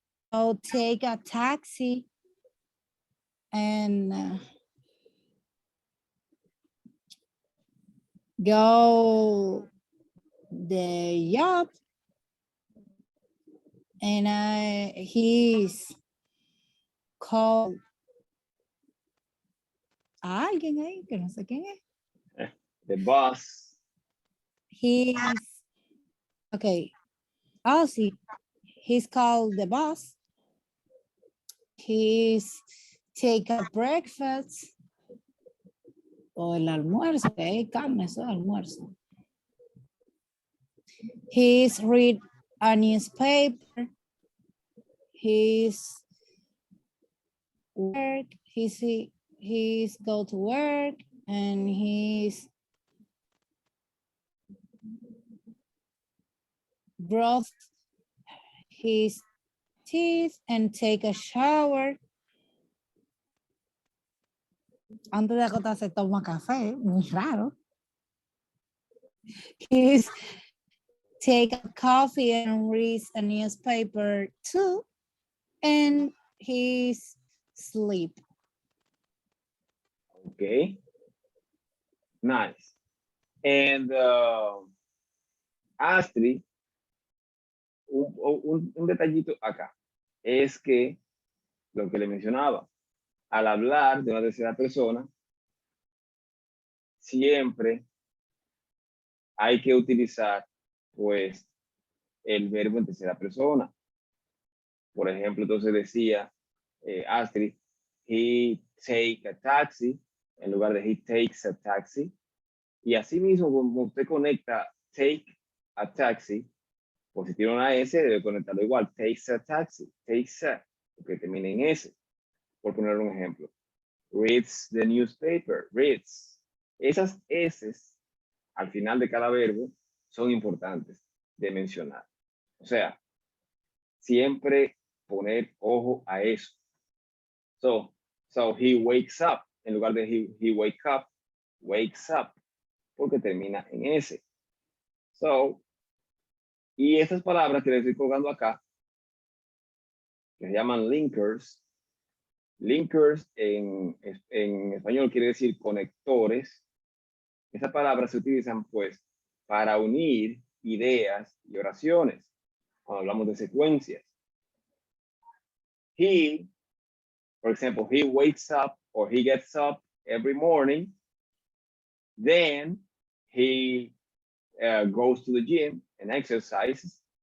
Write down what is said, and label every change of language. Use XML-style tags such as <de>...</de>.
<en>I'll take a taxi and go the job. And he's called a</en> <es>alguien ahí que no sé quién es.</es> <en>The boss. He's okay. Oh, see, he's called the boss. He's take a breakfast.</en> <es>O el almuerzo, que carne, eso es almuerzo.</es> <en>He's read a newspaper. He's work. He's go to work and he's brush his teeth and take a shower.</en> <es>Antes de acostarse toma café, muy raro.</es> <en>He's take a coffee and reads a newspaper too, and he's sleep. Okay, nice.</en> <es>And Astrid, un detallito acá es que lo que le mencionaba, al hablar de una tercera persona, siempre hay que utilizar pues el verbo en tercera persona. Por ejemplo, entonces decía Astrid,</es> <en>he take a taxi,</en> <es>en lugar de</es> <en>he takes a taxi.</en> <es>Y así mismo, como usted conecta</es> <en>take a taxi,</en> <es>pues si tiene una S, debe conectarlo igual.</es> <en>Takes a taxi, takes a,</en> <es>porque termina en S. Por poner un ejemplo.</es> <en>Reads the newspaper, reads.</en> <es>Esas S al final de cada verbo son importantes de mencionar. O sea, siempre poner ojo a eso.</es> <en>So he wakes up,</en> <es>en lugar de</es> <en>he wakes up,</en> <es>porque termina en S. So, y estas palabras que les estoy colgando acá, que se llaman linkers. Linkers en español quiere decir conectores. Esas palabras se utilizan pues para unir ideas y oraciones. Cuando hablamos de secuencias.</es> <en>He, for example, he wakes up or he gets up every morning. Then he goes to the gym and exercises.</en>